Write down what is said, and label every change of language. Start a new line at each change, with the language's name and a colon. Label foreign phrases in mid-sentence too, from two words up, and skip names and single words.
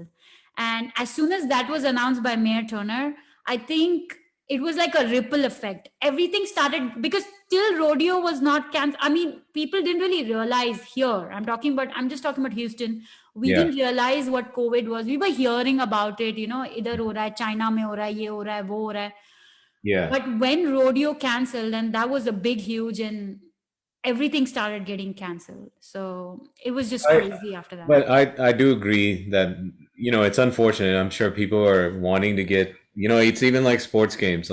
English: And as soon as that was announced by Mayor Turner, I think it was like a ripple effect. Everything started because till rodeo was not cancelled. I mean, people didn't really realize here. I'm just talking about Houston. We didn't realize what COVID was. We were hearing about it, you know,
Hindi: इधर हो रहा है, China में हो रहा है, ये हो रहा है, वो हो रहा है.
English: Yeah. But when rodeo cancelled, and that was a big, huge, and everything started getting cancelled. So it was just crazy after that. But I do agree that, you know, it's unfortunate. I'm sure people are wanting to get, you know, it's even like sports games.